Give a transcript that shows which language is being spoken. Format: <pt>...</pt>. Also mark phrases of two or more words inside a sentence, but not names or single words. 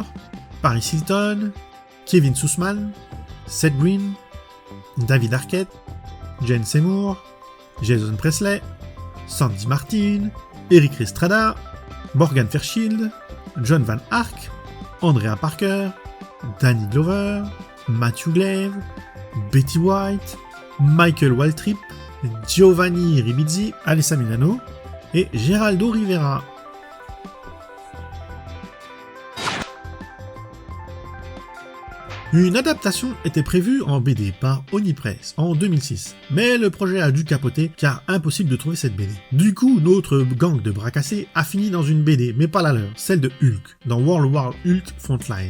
<fr>Paris Hilton, Kevin Sussman, Seth Green, David Arquette, Jane Seymour, Jason Presley, Sandy Martin, Eric Estrada, Morgan Fairchild, John Van Ark, Andrea Parker, Danny Glover, Matthew Glave, Betty White, Michael Waltrip, Giovanni Ribisi, Alessa Milano et Geraldo Rivera. Une adaptation était prévue en BD par Oni Press en 2006, mais le projet a dû capoter car impossible de trouver cette BD. Du coup, notre gang de bras cassés a fini dans une BD, mais pas la leur, celle de Hulk, dans World War Hulk Frontline.</fr>